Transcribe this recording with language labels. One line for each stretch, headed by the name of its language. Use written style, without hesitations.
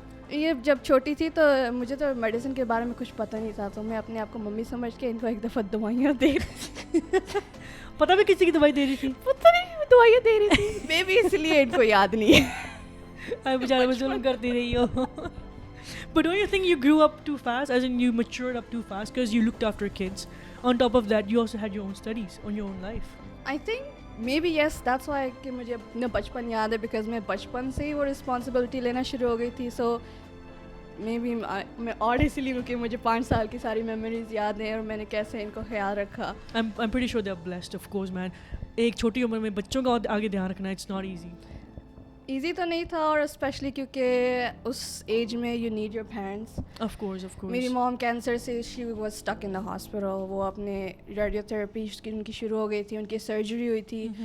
Urdu: یہ جب چھوٹی تھی تو مجھے تو میڈیسن کے بارے میں کچھ پتہ نہیں تھا, تو میں اپنے آپ کو ممی سمجھ کے ان کو ایک دفعہ دوائیاں دے رہی تھی. پتہ بھی کسی کی دوائی دے رہی تھی, پتہ نہیں دوائیاں دے رہی تھی. مے بی اس لیے ان کو یاد نہیں ہے. بیچارے وہ ظلم کرتی رہی ہو.
English: But don't you think you grew up too fast, as in you matured up too fast because you looked after kids? On top of that, you also had your own studies, on your own life. I think maybe yes, that's why
Urdu: کہ مجھے اپنا بچپن یاد ہے, because میں بچپن سے ہی وہ رسپانسبلٹی لینا شروع ہو گئی تھی. سو مے بی میں اور اسی لیے کیونکہ مجھے 5 سال کی ساری میموریز یاد ہیں اور میں نے کیسے ان کو خیال رکھا.
English: I'm pretty sure they are blessed, of course, man.
Urdu: ایک چھوٹی عمر میں بچوں کا آگے دھیان رکھنا,
English: it's not easy.
Urdu: ایزی تو نہیں تھا, اور اسپیشلی کیونکہ اس ایج میں
English: You need your parents. Of course, of course.
Urdu: میری موم کینسر سے
English: She was stuck in the hospital.
Urdu: وہ اپنے ریڈیو تھراپی ان کی شروع ہو گئی تھی, ان کی سرجری ہوئی تھی.